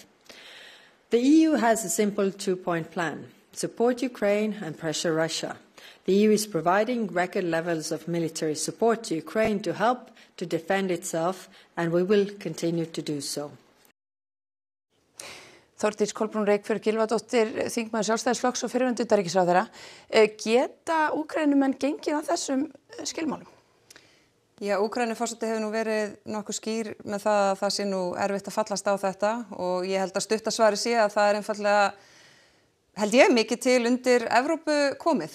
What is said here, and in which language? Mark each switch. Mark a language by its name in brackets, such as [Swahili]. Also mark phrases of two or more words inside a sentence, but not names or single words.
[English] The EU has a simple two-point plan: support Ukraine and pressure Russia. The EU is providing record levels of military support to Ukraine to help to defend itself, and we will continue to do so. [Icelandic] Þórdís Kolbrún Reykfjörð Gylfadóttir, þingmaður Sjálfstæðisflokks og fyrrverandi utanríkisráðherra. Geta Úkraínumenn gengið að þessum skilmálum? Já, Úkraínuforseti hefur nú verið nokkuð skýr með það að það sé nú erfitt að fallast á þetta og ég held að stuttasvari sé að það einfaldlega, held ég, mikið til undir Evrópu komið.